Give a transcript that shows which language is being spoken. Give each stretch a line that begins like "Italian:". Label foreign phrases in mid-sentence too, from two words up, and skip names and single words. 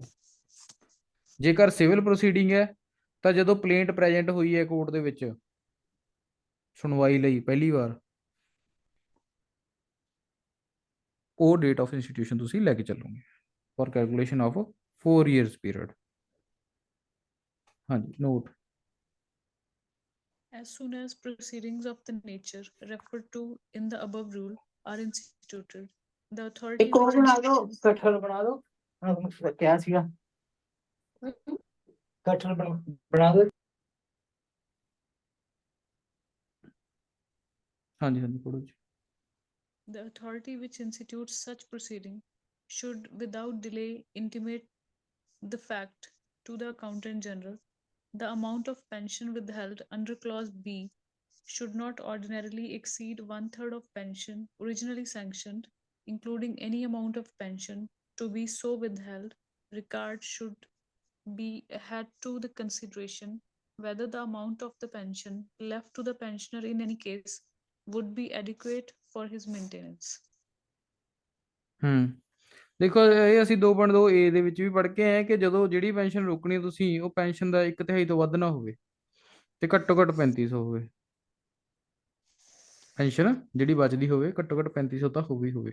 Punjabi: ਜੇਕਰ
English: civil proceeding
Punjabi: ਹੈ ਤਾਂ ਜਦੋਂ
English: plaint present
Punjabi: ਹੋਈ ਹੈ ਕੋਰਟ ਦੇ ਵਿੱਚ ਸੁਣਵਾਈ ਲਈ ਪਹਿਲੀ ਵਾਰ, ਉਹ
English: date of institution
Punjabi: ਤੁਸੀਂ ਲੈ ਕੇ ਚੱਲੋਗੇ
English: for calculation of 4 years period.
Punjabi: ਹਾਂਜੀ, ਨੋਟ।
English: As soon as proceedings of the nature referred to in the above rule are instituted, the authority
Punjabi: ਇੱਕ ਹੋਰ
English: which
Punjabi: ਬਣਾ ਦਿਓ, ਕਟਹਲ ਬਣਾ ਦਿਓ। ਕਿਹਾ ਸੀਗਾ ਕਟਹਲ ਬਣਾ ਦਿਓ। ਹਾਂਜੀ ਹਾਂਜੀ, ਪੜੋ ਜੀ।
English: The authority which institutes such proceeding should without delay intimate the fact to the Accountant General The amount of pension withheld under Clause B should not ordinarily exceed one-third of pension originally sanctioned, including any amount of pension to be so withheld. Regard should be had to the consideration whether the amount of the pension left to the pensioner in any case would be adequate for his maintenance.
Punjabi: ਦੇਖੋ ਇਹ ਅਸੀਂ 2.2 ਏ ਦੇ ਵਿੱਚ ਵੀ ਪੜ੍ਹ ਕੇ ਆਏ ਕਿ ਜਦੋਂ ਜਿਹੜੀ ਪੈਨਸ਼ਨ ਰੋਕਣੀ ਤੁਸੀਂ ਉਹ ਪੈਨਸ਼ਨ ਦਾ 1/3 ਤੋਂ ਵੱਧ ਨਾ ਹੋਵੇ ਤੇ ਘੱਟੋ ਘੱਟ 3500 ਹੋਵੇ। ਪੈਨਸ਼ਨ ਜਿਹੜੀ ਬਚਦੀ ਹੋਵੇ ਘੱਟੋ ਘੱਟ 3500 ਤਾਂ ਹੋਵੇ ਹੀ ਹੋਵੇ।